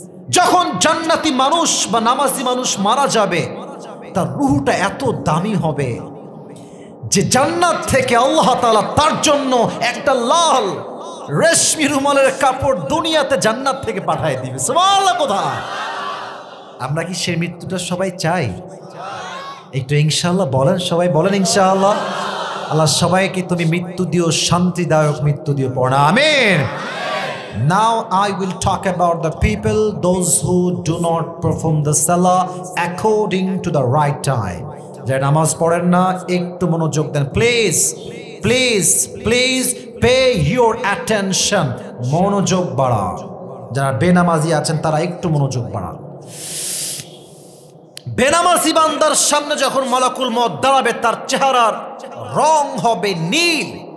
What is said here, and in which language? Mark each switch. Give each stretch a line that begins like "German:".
Bangla: যখন জান্নাতি মানুষ বা নামাজি মানুষ মারা যাবে তার রূহটা এত দামি হবে যে জান্নাত থেকে আল্লাহ তাআলা তার জন্য একটা লাল রেশমি রুমালের কাপড় দুনিয়াতে জান্নাত থেকে পাঠিয়ে দিবে। সুবহানাল্লাহ। কোথায় আমরা কি সেই মৃত্যুটা সবাই চাই? একটু ইনশাআল্লাহ বলেন, সবাই বলেন ইনশাআল্লাহ। আল্লাহ সবাইকে তুমি মৃত্যু দিও, শান্তিদায়ক মৃত্যু দিও, পড়া আমিন।
English: Now I will talk about the people, those who do not perform the salah according to the right time.
Bangla: যারা নামাজ পড়েন না, একটু মনোযোগ দেন please,
English: Please please pay your attention.
Bangla: মনোযোগ বাড়ান। যারা বেনামাজি আছেন তারা একটু মনোযোগ বাড়ান। বেনামাজি বান্দার সামনে যখন মালাকুল মউত দাঁড়াবে তার চেহারার রং হবে নীল।